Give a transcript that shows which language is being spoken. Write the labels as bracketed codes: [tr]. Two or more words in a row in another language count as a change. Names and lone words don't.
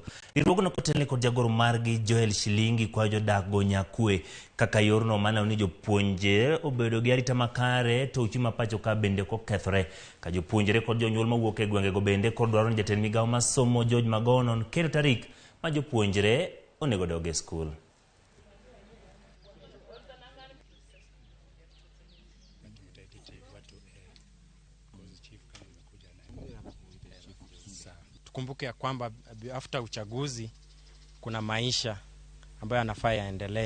[luo] Riwruogno kotelne kod jagoro margi Joel Shilingi kwayo jodak go nyakwe kaka yorno maneno ni jopuonje obedo gi arita makare to uchi ma pacho ka bende kokethore ka jopuonjre kod jonyuol mawuok e gwenge go bende kod dwaro ni jatend migawo masomo George Magono keto tarik ma jopuonjre onego dog e skul. [sw] Tukumbuke ya kwamba after uchaguzi kuna maisha ambayo yanafaa yaendelee.